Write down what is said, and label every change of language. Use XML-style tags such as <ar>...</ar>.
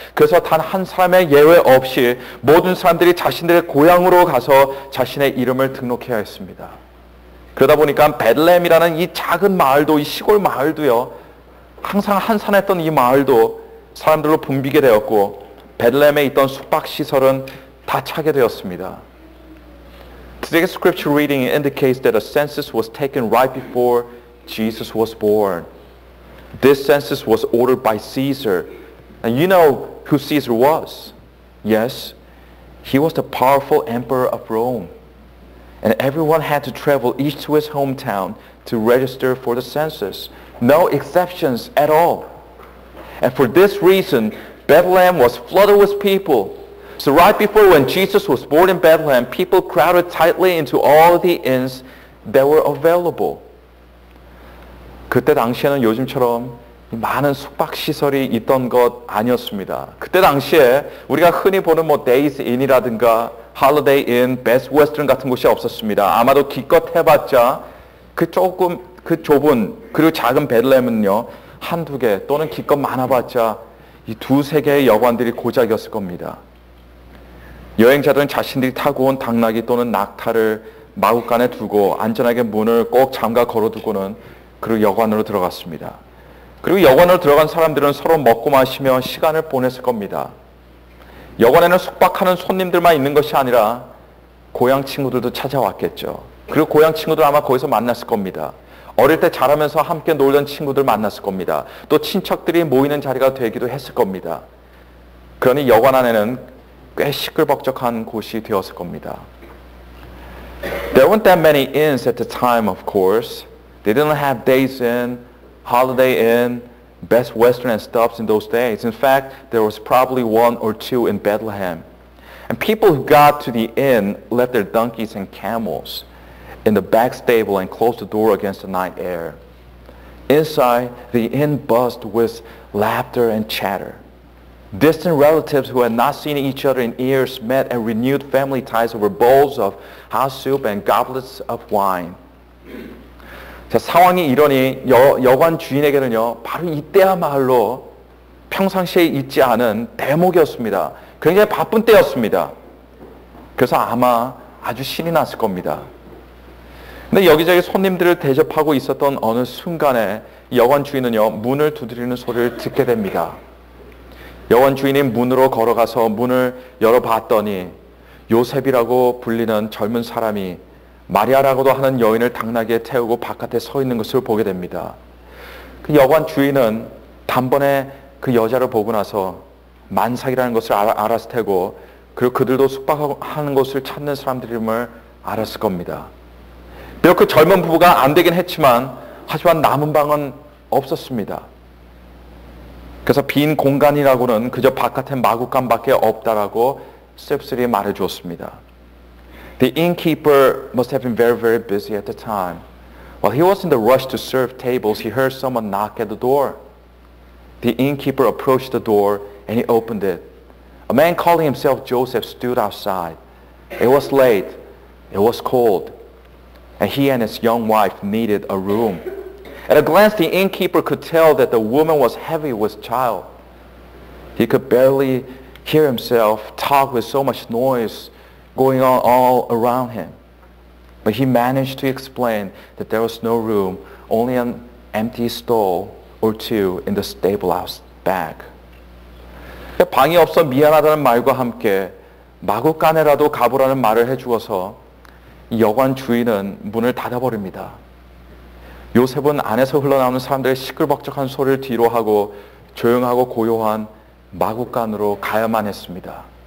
<ko>그래서 단 한 사람의 예외 없이 모든 사람들이 자신들의 고향으로 가서 자신의 이름을 등록해야 했습니다. 그러다 보니까 베들레헴이라는 이 작은 마을도, 이 시골 마을도요, 항상 한산했던 이 마을도 사람들로 붐비게 되었고, 베들레헴에 있던 숙박시설은 다 차게 되었습니다.</ko> <en>Today's scripture reading indicates that a census was taken right before Jesus was born. This census was ordered by Caesar. And you know who Caesar was? Yes, he was the powerful emperor of Rome. And everyone had to travel each to his hometown to register for the census. No exceptions at all. And for this reason, Bethlehem was flooded with people. So right before when Jesus was born in Bethlehem, people crowded tightly into all the inns that were available.</en> <ko>그때 당시에는 요즘처럼 많은 숙박시설이 있던 것 아니었습니다. 그때 당시에 우리가 흔히 보는 Days Inn이라든가 Holiday Inn, Best Western 같은 곳이 없었습니다. 아마도 기껏 해봤자 그 좁은 그리고 작은 베들레헴은요, 한두 개 또는 기껏 많아봤자 이 두세 개의 여관들이 고작이었을 겁니다. 여행자들은 자신들이 타고 온 당나귀 또는 낙타를 마구간에 두고 안전하게 문을 꼭 잠가 걸어두고는 그리고 여관으로 들어갔습니다. 그리고 여관으로 들어간 사람들은 서로 먹고 마시며 시간을 보냈을 겁니다. 여관에는 숙박하는 손님들만 있는 것이 아니라 고향 친구들도 찾아왔겠죠. 그리고 고향 친구들 아마 거기서 만났을 겁니다. 어릴 때 자라면서 함께 놀던 친구들 만났을 겁니다. 또 친척들이 모이는 자리가 되기도 했을 겁니다. 그러니 여관 안에는 꽤 시끌벅적한 곳이 되었을 겁니다.</ko> <en>There weren't that many inns at the time, of course. They didn't have Days Inn, Holiday Inn, Best Western and stuff in those days. In fact, there was probably one or two in Bethlehem. And people who got to the inn left their donkeys and camels in the back stable and closed the door against the night air. Inside, the inn buzzed with laughter and chatter. Distant relatives who had not seen each other in years met and renewed family ties over bowls of hot soup and goblets of wine.</en> <ko>자, 상황이 이러니 여관 주인에게는요, 바로 이때야말로 평상시에 있지 않은 대목이었습니다. 굉장히 바쁜 때였습니다. 그래서 아마 아주 신이 났을 겁니다. 근데 여기저기 손님들을 대접하고 있었던 어느 순간에 여관 주인은요, 문을 두드리는 소리를 듣게 됩니다. 여관 주인이 문으로 걸어가서 문을 열어봤더니 요셉이라고 불리는 젊은 사람이 마리아라고도 하는 여인을 당나귀에 태우고 바깥에 서 있는 것을 보게 됩니다. 그 여관 주인은 단번에 그 여자를 보고 나서 만삭이라는 것을 알았을 테고, 그리고 그들도 숙박하는 곳을 찾는 사람들임을 알았을 겁니다. 비록 그 젊은 부부가 안 되긴 했지만, 하지만 남은 방은 없었습니다. 그래서 빈 공간이라고는 그저 바깥에 마구간밖에 없다라고 씁쓸히 말해주었습니다.</ko> <en>The innkeeper must have been very, very busy at the time. While he was in the rush to serve tables, he heard someone knock at the door. The innkeeper approached the door and he opened it. A man calling himself Joseph stood outside. It was late, it was cold, and he and his young wife needed a room. At a glance, the innkeeper could tell that the woman was heavy with child. He could barely hear himself talk with so much noise going on all around him. But he managed to explain that there was no room, only an empty stall or two in the stable house back.</en> <ko>방이 없어 미안하다는 말과 함께 마구간에라도 가보라는 말을 해주어서 여관 주인은 문을 닫아버립니다. 요셉은 안에서 흘러나오는 사람들의 시끌벅적한 소리를 뒤로 하고 조용하고 고요한 마구간으로 가야만 했습니다.</ko>